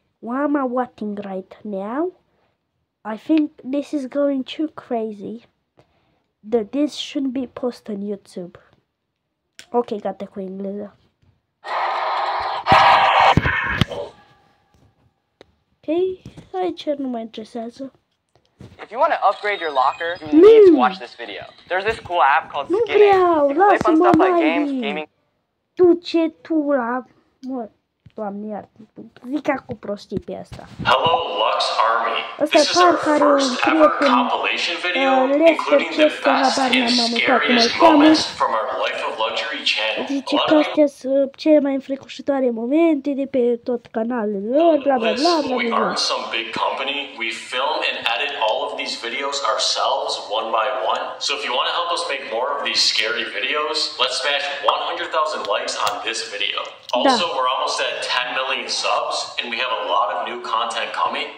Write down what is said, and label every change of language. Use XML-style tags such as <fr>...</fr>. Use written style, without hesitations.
<en>Why am I watching right now? I think this is going too crazy. That this shouldn't be posted on YouTube.</en> <ro>Ok, gata cu engleză. Ok, aici nu mă interesează.</ro> <en>If you want to upgrade your locker, you need to watch this video. There's this cool app called Skin It. You can play fun stuff like games, gaming.</en> <ro>Du-ce tu la... Mă, Doamne iartă, zic cu prostii pe asta.</ro> <en>Hello Lux Army. This is our first ever compilation video, including the best and scariest moments from our Life of Luxury channel.</en> <ro>Zice că astea sunt cele mai înfricoșătoare momente de pe tot canalul lor, bla bla bla bla</ro> <en>We</en> <ro>bla.</ro> <en>aren't some big company. We film and edit all of these videos ourselves one by one. So if you want to help us make more of these scary videos, let's smash 100,000 likes on this video. Also, we're almost at 10 million subs and we have a lot of new content coming.</en>